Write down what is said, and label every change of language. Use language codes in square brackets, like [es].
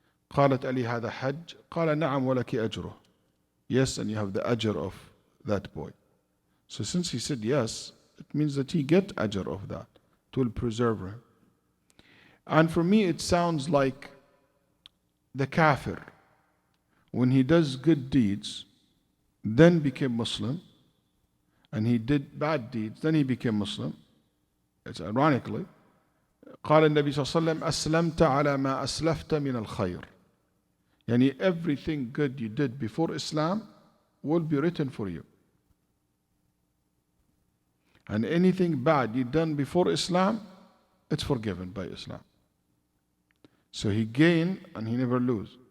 [ar] قالت ألي هذا حج؟ قال نعم ولك أجره. [en] Yes, and you have the ajr of that boy. So since he said yes, it means that he get ajr of that. It will preserve him. And for me, it sounds like the kafir, when he does good deeds, then became Muslim, and he did bad deeds, then he became Muslim. It's ironically, [ar] قال النبي صلى الله عليه وسلم أسلمت على ما أسلفت من الخير. [en] Yani everything good you did before Islam will be written for you. And anything bad you done before Islam, it's forgiven by Islam. So he gain and he never lose.